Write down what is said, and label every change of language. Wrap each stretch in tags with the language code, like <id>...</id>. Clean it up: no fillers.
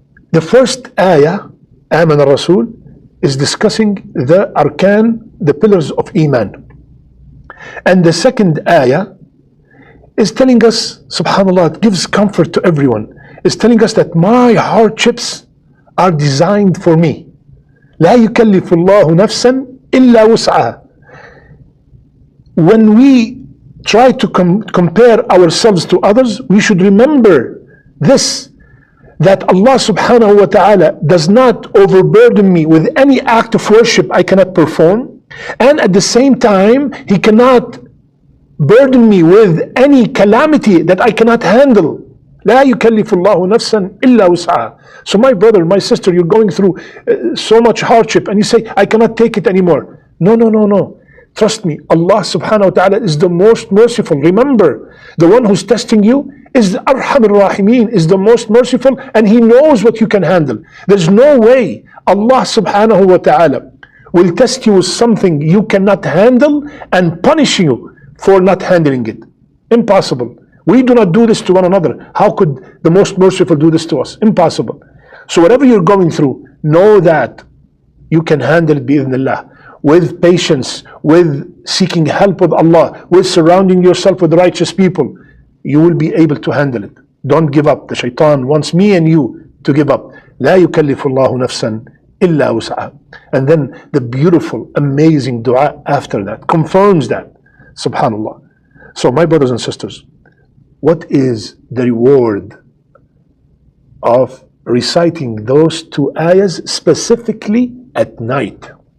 <en>The first ayah, Aman al-Rasul, is discussing the arkan, the pillars of Iman. And the second ayah is telling us, subhanAllah, it gives comfort to everyone, is telling us that my hardships are designed for me.</en> <ar>لا يكلف الله نفسا إلا وسعها.</ar> <en>When we try to compare ourselves to others, we should remember this, that Allah subhanahu wa ta'ala does not overburden me with any act of worship I cannot perform, and at the same time He cannot burden me with any calamity that I cannot handle.</en> <ar>لا يكلف الله نفسا إلا وسعها.</ar> <en>So my brother, my sister, you're going through so much hardship and you say, I cannot take it anymore. No. Trust me, Allah subhanahu wa ta'ala is the most merciful. Remember, the one who's testing you is the Arham al-Rahimin, is the most merciful, and He knows what you can handle. There's no way Allah subhanahu wa ta'ala will test you with something you cannot handle and punish you for not handling it. Impossible. We do not do this to one another. How could the most merciful do this to us? Impossible. So whatever you're going through, know that you can handle it bi-idhnillah. With patience, with seeking help with Allah, with surrounding yourself with righteous people, you will be able to handle it. Don't give up. The shaitan wants me and you to give up.</en> <ar>لا يكلف الله نفسا إلا وسعها.</ar> <en>And then the beautiful, amazing dua after that confirms that. Subhanallah. So my brothers and sisters, what is the reward of reciting those two ayahs specifically at night?</en>